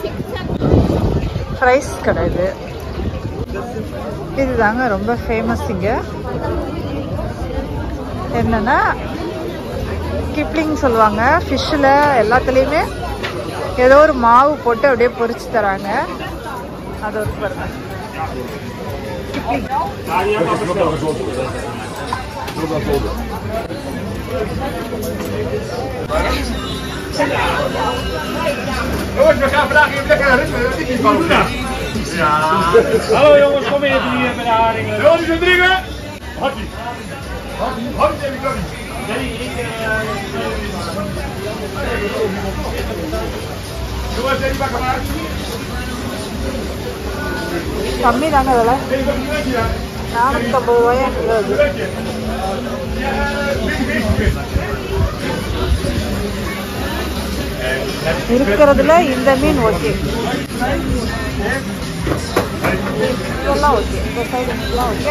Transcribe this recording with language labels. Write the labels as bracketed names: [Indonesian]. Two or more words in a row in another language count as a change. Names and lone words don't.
[Tamil] ஃப்ரைஸ் கடை இது. இதுதாங்க ரொம்ப ஃபேமஸ் இங்க. என்னன்னா கிப்ளிங் சொல்லுவாங்க. ஃபிஷ்ஷில் எல்லாத்துலேயுமே ஏதோ ஒரு மாவு போட்டு அப்படியே பொரிச்சு தராங்க. அது ஒரு பாருங்க, கிப்ளிங். [Dutch] Jongens, we gaan vandaag even lekker naar ritme. Dat is niet van vandaag. Ja. Hallo jongens, kom even hier met de haringen. Jongens, we drinken. Hakkie. Hakkie heb ik ook niet. Nee, jongens, even bakken maar. [Tamil] கம்மி தாங்க அதெல்லாம். 450 ரூபாயா கிலோ. இருக்கிறதுல இந்த மீன் ஓகே, இதெல்லாம் ஓகே, இந்த சைடு மீன்லாம் ஓகே.